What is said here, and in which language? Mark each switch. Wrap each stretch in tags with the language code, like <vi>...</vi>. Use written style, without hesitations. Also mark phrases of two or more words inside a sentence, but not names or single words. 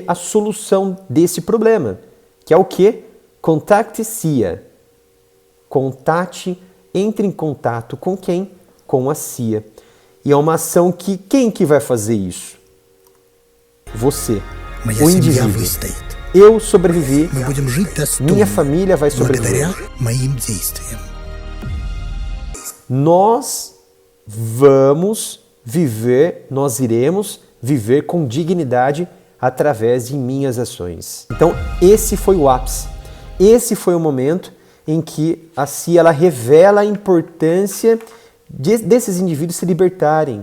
<pt>A solução desse problema, que é o que? Contacte CIA. Entre em contato com quem? Com a CIA. E é uma ação que, quem que vai fazer isso? Você,</pt> <ru>Моя</ru> <pt>o</pt> <ru>семья</ru> <pt>indivíduo.</pt> <ru>выстоит.</ru> <pt>Eu sobrevivi,</pt> <ru>Мы будем жить достойно,</ru> <pt>minha família vai sobreviver.</pt> <ru>благодаря моим действиям.</ru> <pt>Nós vamos viver, nós iremos viver com dignidade através de minhas ações. Então, esse foi o ápice. Esse foi o momento em que a CIA ela revela a importância desses indivíduos se libertarem.</pt>